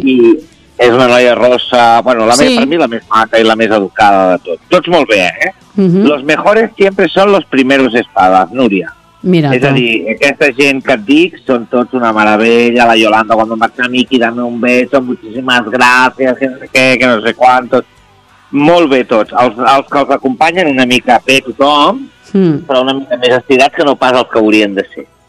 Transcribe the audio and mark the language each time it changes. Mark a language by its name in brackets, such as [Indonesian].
[Catalan] I és una noia rossa, bueno, la sí. Per mi la més maca i la més educada de tot. Tots molt bé, eh? Uh-huh. [Spanish] Los mejores siempre son los primeros espadas, Núria. [Catalan] Mira, és a dir, aquesta gent que et dic són tots una meravella, la Yolanda quan em marxa a mi, [Spanish] dame un beso, [Catalan] moltíssimes gràcies, que no sé quantos, molt bé tots, els que els acompanyen una mica bé tothom, però una mica més estirats que no pas els que haurien de ser.